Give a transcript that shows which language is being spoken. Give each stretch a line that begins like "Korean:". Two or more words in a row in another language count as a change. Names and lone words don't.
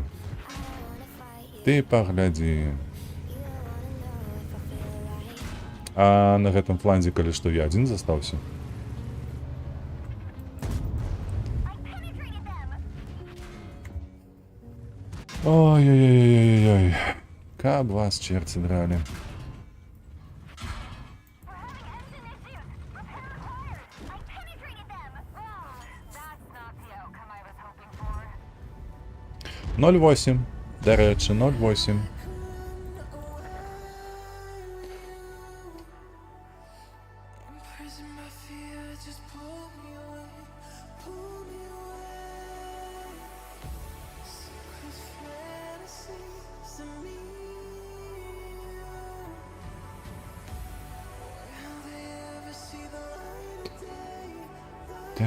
Belarusian: Ты паглядзі. А на гэтым фланзе, калі што, я адзін застаўся? Ой-ой-ой-ой-ой-ой.
Russian: Каб вас черти драли. Ноль 8.
Ukrainian: До речі, 0,8.
English: Imprison my fear, just pull me away, pull me away. Secret fantasies of me. Will they ever see the light of day?